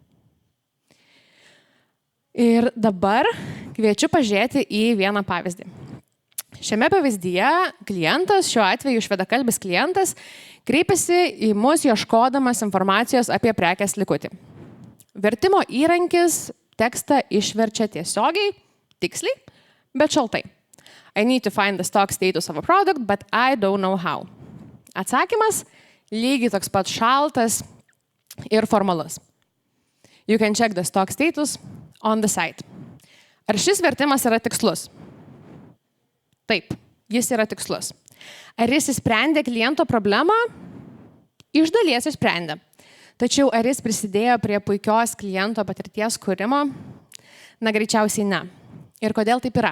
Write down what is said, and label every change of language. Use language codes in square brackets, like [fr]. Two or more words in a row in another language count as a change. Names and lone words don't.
[lt] Ir dabar kviečiu pažiūrėti į vieną pavyzdį. Šiame pavyzdyje klientas, šiuo atveju švedakalbis klientas, kreipiasi į mus ieškodamas informacijos apie prekės likutį. Vertimo įrankis tekstą išverčia tiesiogiai, tiksliai, bet šaltai. [en] I need to find the stock status of a product, but I don't know how. [lt] Atsakymas lygiai toks pat šaltas ir formalus. [en] You can check the stock status on the site. [lt] Ar šis vertimas yra tikslus? Taip, jis yra tikslus. Ar jis įsprendė kliento problemą? Iš dalies įsprendė. Tačiau ar jis prisidėjo prie puikios kliento patirties kūrimo? Na, greičiausiai ne. Ir kodėl taip yra?